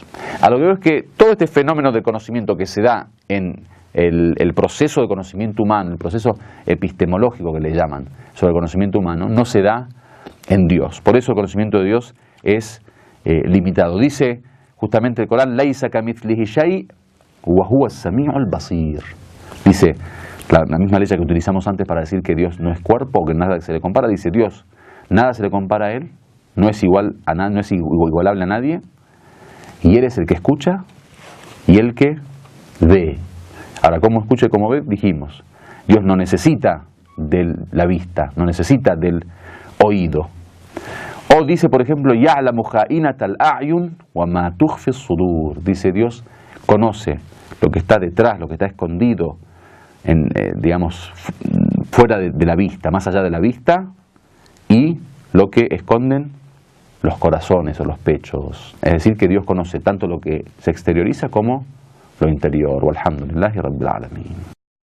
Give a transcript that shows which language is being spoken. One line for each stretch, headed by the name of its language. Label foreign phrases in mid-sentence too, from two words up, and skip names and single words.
Spanish: A lo que veo es que todo este fenómeno de conocimiento que se da en el proceso de conocimiento humano, el proceso epistemológico que le llaman sobre el conocimiento humano, no se da en Dios. Por eso el conocimiento de Dios es limitado. Dice justamente el Corán,
Arabic: ليس كمثله شيء وهو السميع البصير.
Spanish: Dice, la misma ley que utilizamos antes para decir que Dios no es cuerpo, que nada se le compara, dice Dios, nada se le compara a Él, no es igual a nada, no es igualable a nadie, y Él es el que escucha y el que ve. Ahora, ¿cómo escucha y cómo ve? Dijimos, Dios no necesita de la vista, no necesita del oído. O dice, por ejemplo,
Arabic: يعلم خائنة الأعين وما تخفي الصدور.
Spanish: Dice, Dios conoce lo que está detrás, lo que está escondido, digamos, fuera de la vista, más allá de la vista, y lo que esconden los corazones o los pechos. Es decir, que Dios conoce tanto lo que se exterioriza como lo interior.
Arabic: والحمد لله رب العالمين.